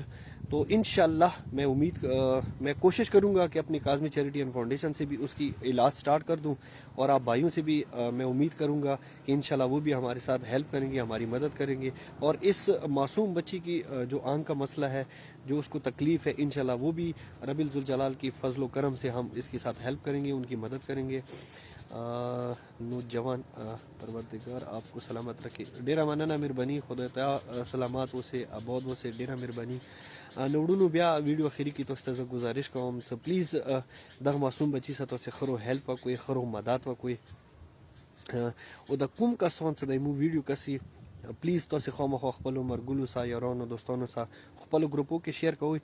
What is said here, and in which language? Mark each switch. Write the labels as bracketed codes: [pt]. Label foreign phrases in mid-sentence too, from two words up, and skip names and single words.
[ur] تو انشاءاللہ میں کوشش کروں گا کہ اپنی کاظمی چیریٹی اینڈ فاؤنڈیشن سے بھی اس کی علاج سٹارٹ کر دوں, اور آپ بھائیوں سے بھی میں امید کروں گا کہ انشاءاللہ وہ بھی ہمارے ساتھ ہیلپ کریں گے, ہماری مدد کریں گے, اور اس معصوم بچی کی جو آنکھ کا مسئلہ ہے, جو اس کو تکلیف ہے, انشاءاللہ وہ بھی رب الجلال کی فضل و کرم سے ہم اس کے ساتھ ہیلپ کریں گے, ان کی مدد کریں گے. نوجوان پروردگار آپ کو سلامت رکھے. [ps] ډیره مننه مهرباني, خدای ته سلامات اوسئ, آباد اوسئ, ډیره مهرباني. نوړونو بیا ویډیو اخیری کې تاسو ته زه گزارش کوم چې پلیز دغه معصوم بچی سره تاسو خرو هیلپ وکړئ, خرو مدد وکړئ, او د کوم کسان چې د مو ویډیو کسي پلیز تاسو خامخا خپل مرګلو سره, یارانو, دوستانو سره خپل ګروپو کې شیر کوئ.